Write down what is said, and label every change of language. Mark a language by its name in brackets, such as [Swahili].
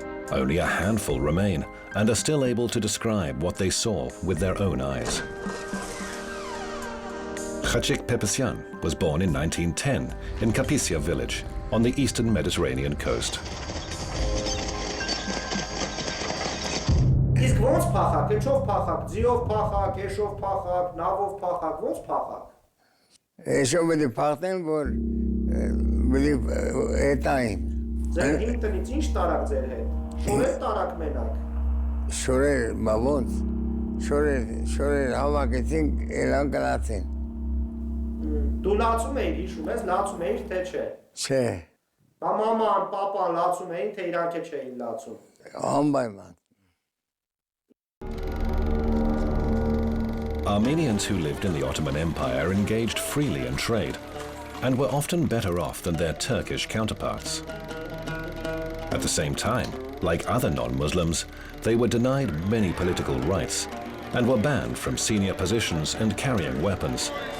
[English] Only a handful remain and are still able to describe what they saw with their own eyes. Khachik Pepesyan was born in 1910 in Kapisia village on the eastern Mediterranean coast. [Armenian] Իսկ ոնց փախակ, ինչով փախակ, ձիով փախակ, էշով փախակ, նավով փախակ, ոնց փախակ։ Էշով էլի փախտեն, որ բլի հետային։ Ձեր հին տնից ինչ տարակ ձեր հետ։ Շորեր տարակ մենակ։ Շորեր, բա ոնց։ Շորեր հավաքեցին, ելան կլացին։ Դու լացում էիր, հիշում ես, լացում էիր, թե չէ։ Չէ։ Բա մաման, պապան լացում էին, թե իրանք չէին լացում։ Անպայման։ [English] Armenians who lived in the Ottoman Empire engaged freely in trade and were often better off than their Turkish counterparts. At the same time, like other non-Muslims, they were denied many political rights and were banned from senior positions and carrying weapons.